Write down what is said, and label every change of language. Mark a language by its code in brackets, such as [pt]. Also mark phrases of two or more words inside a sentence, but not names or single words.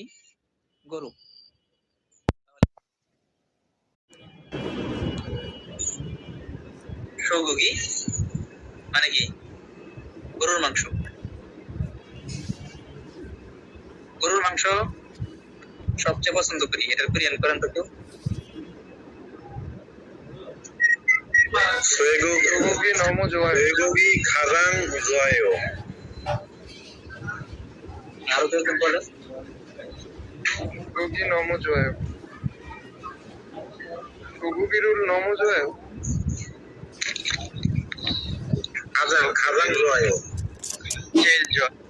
[bn] গরু। সগুগি মানে কি? গরুর মাংস। গরুর মাংস সবচেয়ে পছন্দ করি, এটার কোরিয়ান করেন তো কেউ? [ko] 외국이 너무 좋아요. 외국이 가장 좋아요. [bn] আরো কেউ কেউ বলেন। [ko] 고기 너무 좋아요. 소고기를 너무 좋아요. 가장 좋아요. 제일 좋아.